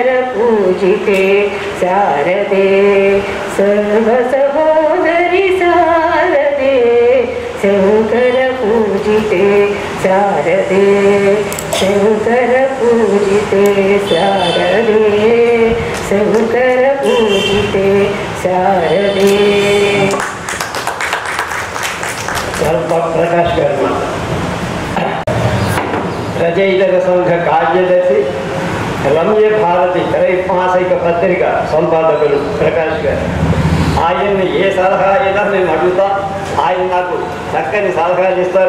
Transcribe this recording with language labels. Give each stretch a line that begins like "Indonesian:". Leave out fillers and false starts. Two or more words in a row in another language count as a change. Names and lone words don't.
Sanskrit: पूजिते शारदे सर्वसहोदरि शारदे शङ्कर पूजिते शारदे शङ्कर पूजिते शारदे शङ्कर पूजिते शारदे
Telugu: प्रकाश गाరు రచయితల సంఘ కార్యదర్శి రమ్య భారతి త్రైమాసిక పత్రిక సంపాదకులు ప్రకాష్ గారు. ఆయన్ని ఏ సలహా అయినా మేము అడుగుతా, ఆయన నాకు చక్కని సలహాలు ఇస్తారు.